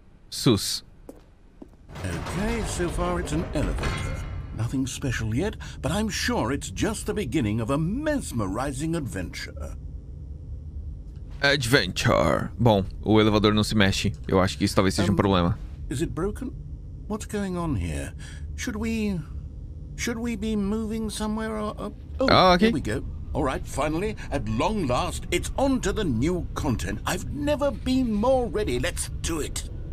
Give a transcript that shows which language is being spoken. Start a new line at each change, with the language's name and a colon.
English: Sus. Okay, so far it's an elevator. Nothing special yet, but I'm sure it's just the beginning of a mesmerizing adventure. Adventure.
Portuguese: Bom, o elevador não se mexe. Eu acho que isso talvez seja um problema.
English: Is it broken? What's going on here? Should we be moving somewhere? Okay. Here we go. All right, finally, at long last, it's on to the new content. I've never been more ready. Let's do it.